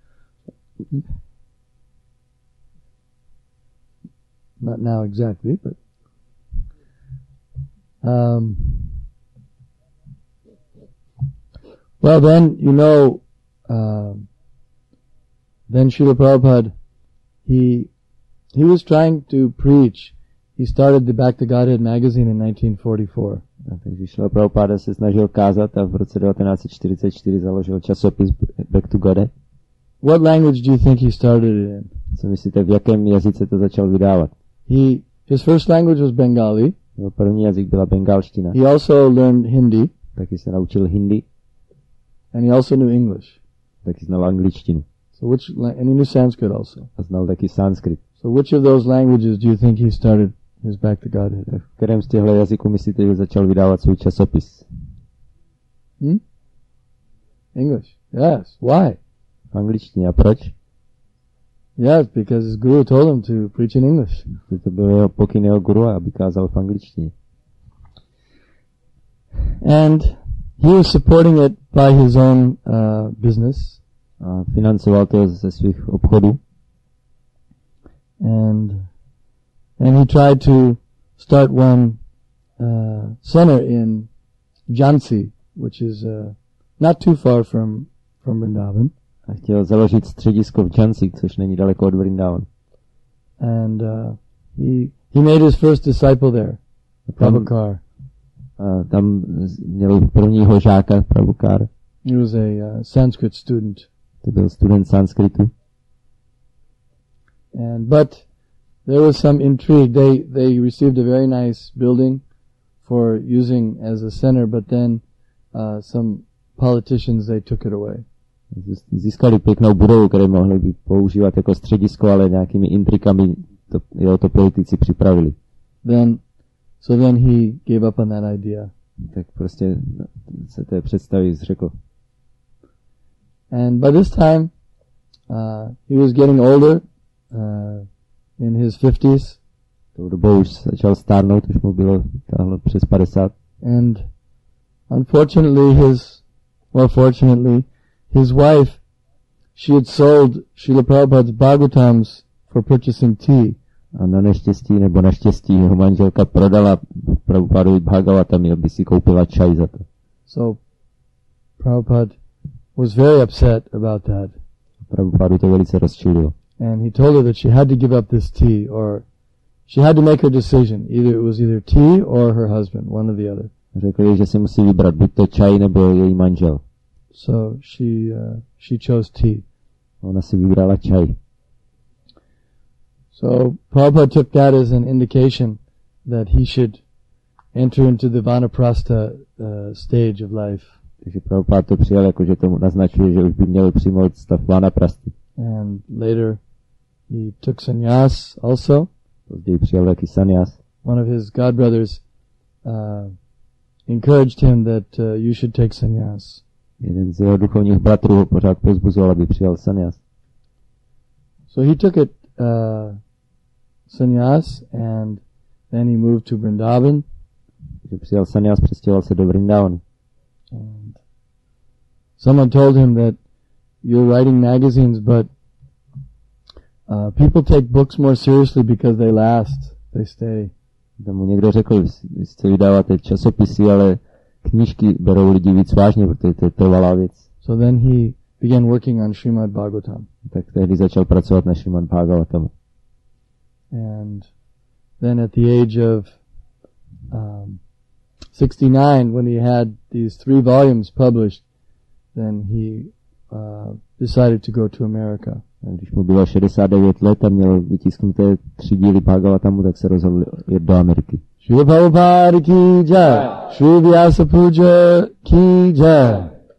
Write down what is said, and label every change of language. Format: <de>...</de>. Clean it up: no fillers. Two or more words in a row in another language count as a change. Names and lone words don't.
<en>Not now exactly, but well then, then Srila Prabhupada, he was trying to preach. He started the Back to Godhead magazine in 1944.</en> <cs>Takže Srila Prabhupada se snažil kázat a v roce 1944 založil časopis Back to Godhead.</cs> <en>What language do you think he started it in?</en> <cs>Co myslíte, v jakém jazyce to začal vydávat?</cs> <en>His first language was Bengali.</en> <cs>Jeho první jazyk byla bengalština.</cs> <en>He also learned Hindi.</en> <cs>Taky se naučil hindi.</cs> <en>And he also knew English.</en> <cs>Taky znal angličtinu.</cs> <en>And he knew Sanskrit also.</en> <cs>A znal taky sanskrit.</cs> <en>So which of those languages do you think he started his Back to Godhead?</en> <cs>V kterém z těchto jazyků myslíte, že začal vydávat svůj časopis?</cs> <en>English. Yes. Why?</en> <cs>V angličtině. A proč?</cs> <en>Yes, because his guru told him to preach in English.</en> <cs>To byl jeho pokyn jeho guru, aby kázal v angličtině.</cs> <en>And he was supporting it by his own business.</en> <cs>A financoval to ze svých obchodů.</cs> <en>And he tried to start one center in Jhansi, which is not too far from Vrindavan.</en> <cs>A chtěl založit středisko v Jhansi, což není daleko od Vrindavan.</cs> <en>And he made his first disciple there, Prabhakar.</en> <cs>A tam měl prvního žáka, Prabhakar.</cs> <en>He was a Sanskrit student.</en> <cs>To byl student sanskritu.</cs> <en>But there was some intrigue. They received a very nice building for using as a center, but then some politicians, they took it away.</en> <cs>Získali pěknou budovu, které mohli by používat jako středisko, ale nějakými intrikami to politici připravili.</cs> <en>So then he gave up on that idea.</en> <cs>Tak prostě se té představy zřekl.</cs> <en>And by this time, he was getting older, in his 50s.</en> <cs>Tou dobou už začal stárnout, už mu bylo táhlo přes 50.</cs> <en>And unfortunately, fortunately, his wife, she had sold Srila Prabhupada's Bhagavatams for purchasing tea.</en> <cs>A na neštěstí nebo naštěstí jeho manželka prodala Prabhupadovi Bhagavatamy, aby si koupila čaj za to.</cs> <en>So Prabhupada was very upset about that.</en> <cs>Prabhupadu to velice rozčililo.</cs> <en>And he told her that she had to give up this tea, or she had to make her decision. It was either tea or her husband, one or the other.</en> <cs>Řekl jí, že si musí vybrat buď to čaj nebo její manžel.</cs> <en>So she chose tea.</en> <cs>Ona si vybrala čaj.</cs> <en>So Prabhupada took that as an indication that he should enter into the vanaprastha stage of life.</en> <cs>Takže Prabhupada to přijal jako, že to naznačuje, že už by měl přijmout stav vanaprasty.</cs> <en>And later he took sannyas also.</en> <cs>Později přijal taky sannyas.</cs> <en>One of his godbrothers encouraged him that you should take sannyas.</en> <cs>Jeden z jeho duchovních bratrů ho pořád pozbuzoval, aby přijal sannyas.</cs> <en>So he took it sannyas, and then he moved to Vrindavan.</en> <cs>Takže přijal sannyas, přestěhoval se do Vrindavanu.</cs> <en>And someone told him that you're writing magazines, but people take books more seriously because they last, they stay.</en> <cs>Tomu někdo řekl, že vydáváte časopisy, ale knížky berou lidi víc vážně, protože to je trvalá věc.</cs> <en>So then he began working on Srimad Bhagavatam.</en> <cs>Tak tehdy začal pracovat na Srimad Bhagavatam.</cs> <en>And then at the age of 69, when he had these 3 volumes published, then he decided to go to America.</en> <cs>A když mu bylo 69 let a měl vytisknuté 3 díly Bhagavatamu, tak se rozhodl jet do Ameriky.</cs> <hi>Srila Prabhupada ki jai, Sri Vyasa Puja ki jai.</hi>